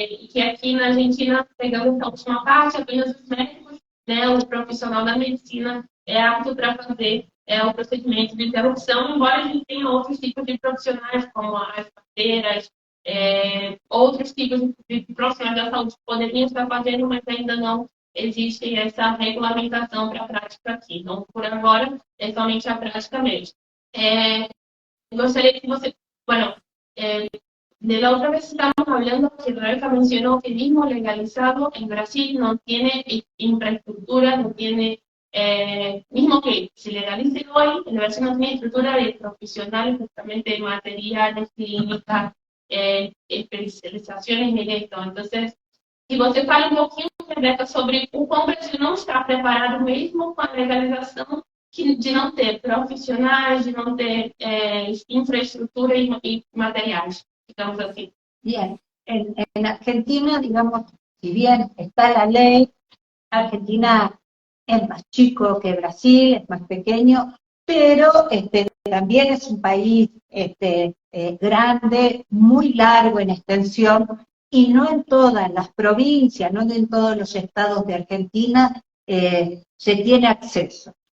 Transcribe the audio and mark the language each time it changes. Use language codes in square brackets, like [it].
[pt] Que aqui na Argentina, pegando essa última parte, apenas os médicos, né, o profissional da medicina é apto para fazer o procedimento de interrupção, embora a gente tenha outros tipos de profissionais, como as parteiras, outros tipos de profissionais da saúde que poderiam estar fazendo, mas ainda não existe essa regulamentação para a prática aqui. Então, por agora, é somente a prática mesmo. Gostaria que você... [es] Bueno, de la otra vez estábamos hablando que Rebeca mencionó que mismo legalizado en Brasil no tiene infraestructura, no tiene, mismo que se legalice hoy, en Brasil no tiene estructura de profesionales, justamente materiales, clínicas, especializaciones en esto. [pt] Entonces, se você fala pouquinho, Rebeca, sobre o quão o Brasil não está preparado mesmo com a legalização, de não ter profesionales, [es] de no ter infraestructura y materiales, digamos así. Bien, en Argentina, digamos, si bien está la ley, Argentina es más chico que Brasil, es más pequeño, pero también es un país grande, muy largo en extensión, y no en todas las provincias, no en todos los estados de Argentina se tiene acceso.